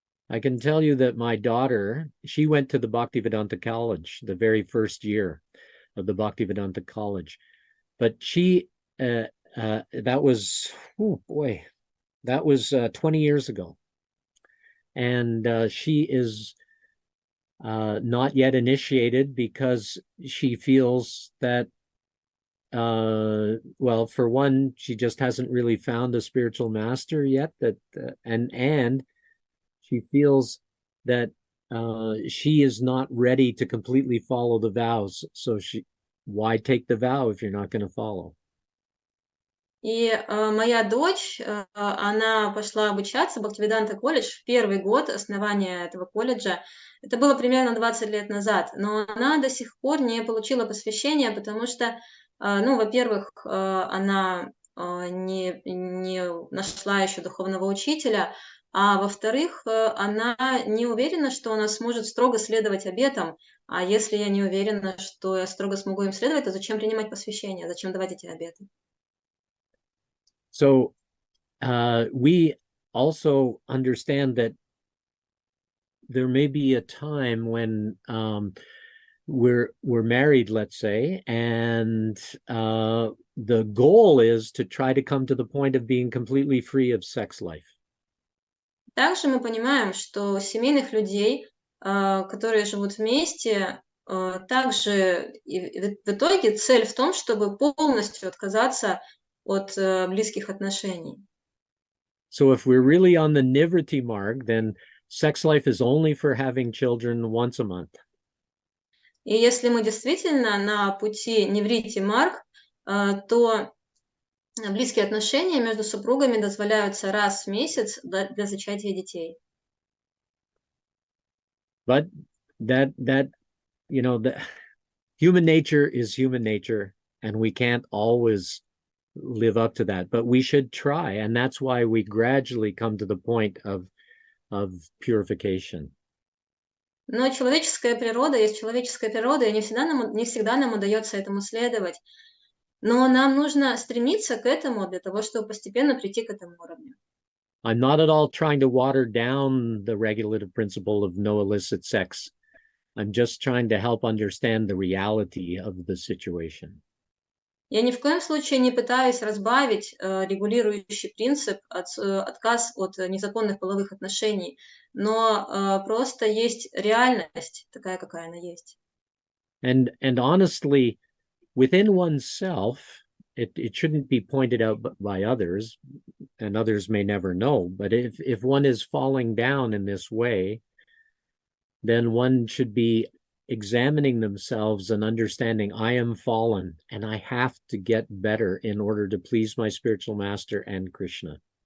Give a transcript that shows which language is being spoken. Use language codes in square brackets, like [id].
[en] I can tell you that my daughter, she went to the Bhaktivedanta College the very first year of the Bhaktivedanta College, but she that was, oh boy, that was 20 years ago. And she is not yet initiated because she feels that, well, for one, she just hasn't really found a spiritual master yet, and she feels that she is not ready to completely follow the vows. So why take the vow if you're not going to follow? [ru] И моя дочь, она пошла обучаться в Бхактивиданта колледж в первый год основания этого колледжа. Это было примерно 20 лет назад, но она до сих пор не получила посвящение, потому что, ну, во-первых, она не нашла еще духовного учителя, а во-вторых, она не уверена, что она сможет строго следовать обетам. А если я не уверена, что я строго смогу им следовать, то зачем принимать посвящение, зачем давать эти обеты? [en] So we also understand that there may be a time when we're married, let's say, and the goal is to try to come to the point of being completely free of sex life. [ru] Также мы понимаем, что семейных людей, которые живут вместе, также в итоге цель в том, чтобы полностью отказаться от близких отношений. [en] So if we're really on the Nivriti marg, then sex life is only for having children once a month. [ru] И если мы действительно на пути Ниврити Марг, то близкие отношения между супругами дозволяются раз в месяц для зачатия детей. [en] But that the human nature is human nature, and we can't always live up to that, but we should try, and that's why we gradually come to the point of purification. [ru] Но человеческая природа есть человеческая природа, и не всегда нам удается этому следовать. Но нам нужно стремиться к этому для того, чтобы постепенно прийти к этому уровню. [en] I'm not at all trying to water down the regulative principle of no illicit sex. I'm just trying to help understand the reality of the situation. [ru] Я ни в коем случае не пытаюсь разбавить регулирующий принцип отказ от незаконных половых отношений, но просто есть реальность такая, какая она есть. [en] And honestly, within oneself, it shouldn't be pointed out by others, and others may never know, but if one is falling down in this way, then one should be examining themselves and understanding, I am fallen and I have to get better in order to please my spiritual master and Krishna.